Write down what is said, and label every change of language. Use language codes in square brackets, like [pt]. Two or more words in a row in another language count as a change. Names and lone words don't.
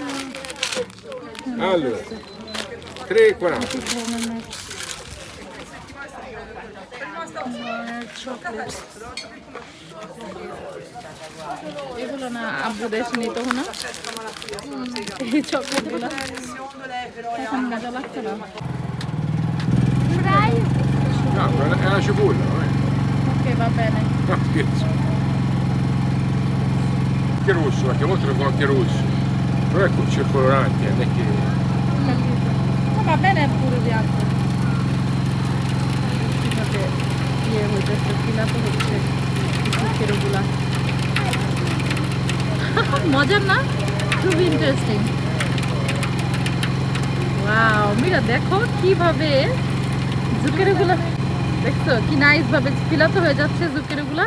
[bn] 3,40. এগুলো না আব্বু দেশ নিত না, এই চকলেটগুলো এখন মজা লাগছে না। [it] No, è una cipolla, non è? ওকে, va bene. No, scherzo. Anche rosso, perché a volte lo fanno anche rosso. Però è con circoloranti, non è che... No, va bene pure bianco. [bn] কিভাবে ইয়ে হইতেছে, ফিলাতে হচ্ছে চুক্কিরগুলা। মজার না? খুবই ইন্টারেস্টিং। ওয়াও, মিরা দেখো কিভাবে জুকেরগুলা, দেখছো কি নাইস ভাবে ফিলাতে হয়ে যাচ্ছে জুকেরগুলা।